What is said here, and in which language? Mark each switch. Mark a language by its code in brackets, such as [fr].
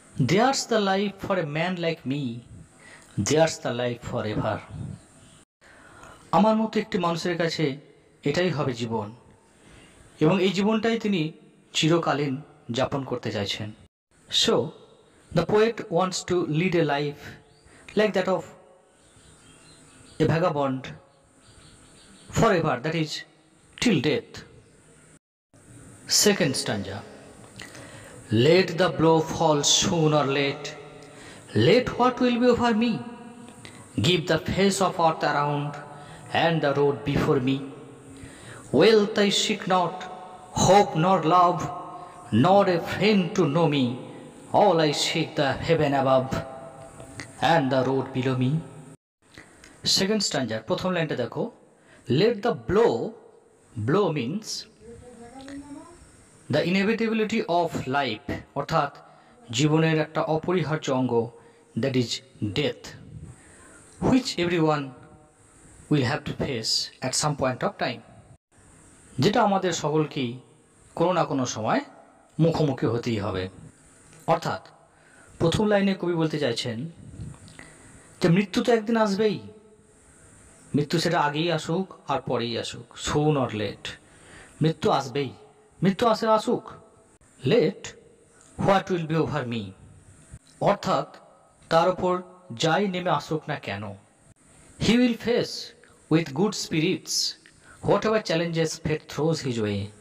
[en] there's the life for a man like me, there's the life for ever, [bn] আমার মতো একটি মানুষের কাছে এটাই হবে জীবন, এবং এই জীবনটাই তিনি চিরকালীন যাপন করতে চাইছেন। [en] So the poet wants to lead a life like that of a vagabond for ever, that is till death. Second stanza. Let the blow fall soon or late, let what will be over me, give the face of earth around and the road before me. Wealth I seek not, hope nor love, nor a friend to know me, all I seek the heaven above and the road below me. Second stanza, [bn] প্রথম লাইনটা দেখো। [en] Let the blow, blow means the inevitability of life, [bn] অর্থাৎ জীবনের একটা অপরিহার্য অঙ্গ, [en] that is death, which everyone will have to face at some point of time, [bn] যেটা আমাদের সকলকেই কোনো না কোনো সময় মুখোমুখি হতেই হবে। অর্থাৎ প্রথম লাইনে কবি বলতে চাইছেন যে মৃত্যু তো একদিন আসবেই, মৃত্যু সেটা আগেই আসুক আর পরেই আসুক, [en] soon or late [bn] মৃত্যু আসবেই, মৃত্যু আসুক, [en] let what will be over me, [bn] অর্থাৎ তার ওপর যাই নেমে আসুক না কেন, [en] he will face with good spirits whatever challenges fate throws his way,